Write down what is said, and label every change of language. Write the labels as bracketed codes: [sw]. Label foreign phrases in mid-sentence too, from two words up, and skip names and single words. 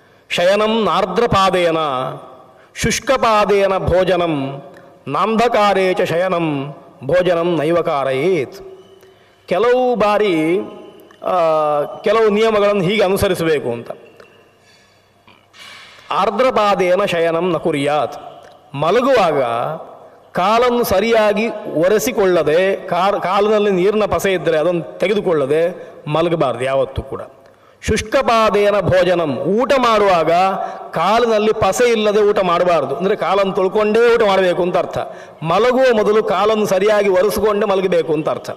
[sa] ಶಯನಂ ನಾರ್ದ್ರಪಾದೇನ ಶುಷ್ಕಪಾದೇನ ಭೋಜನಂ ನಾಂಧಕಾರೇ ಚ ಶಯನಂ ಭೋಜನಂ ನೈವ ಕಾರಯೇತ್. [kn] ಕೆಲವು ಬಾರಿ ಕೆಲವು ನಿಯಮಗಳನ್ನು ಹೀಗೆ ಅನುಸರಿಸಬೇಕು ಅಂತ. [sa] ಆರ್ದ್ರಪಾದೇನ ಶಯನಂ ನ ಕುರ್ಯಾತ್. [kn] ಮಲಗುವಾಗ ಕಾಲನ್ನು ಸರಿಯಾಗಿ ಒರೆಸಿಕೊಳ್ಳದೆ, ಕಾಲಿನಲ್ಲಿ ನೀರಿನ ಪಸೆ ಇದ್ದರೆ ಅದನ್ನು ತೆಗೆದುಕೊಳ್ಳದೆ ಮಲಗಬಾರ್ದು ಯಾವತ್ತೂ ಕೂಡ. [sa] ಶುಷ್ಕಪಾದೇನ ಭೋಜನಂ. [kn] ಊಟ ಮಾಡುವಾಗ ಕಾಲಿನಲ್ಲಿ ಪಸೆ ಇಲ್ಲದೆ ಊಟ ಮಾಡಬಾರ್ದು. ಅಂದರೆ ಕಾಲನ್ನು ತೊಳ್ಕೊಂಡೇ ಊಟ ಮಾಡಬೇಕು ಅಂತ ಅರ್ಥ. ಮಲಗುವ ಮೊದಲು ಕಾಲನ್ನು ಸರಿಯಾಗಿ ಒರೆಸಿಕೊಂಡೇ ಮಲಗಬೇಕು ಅಂತ ಅರ್ಥ.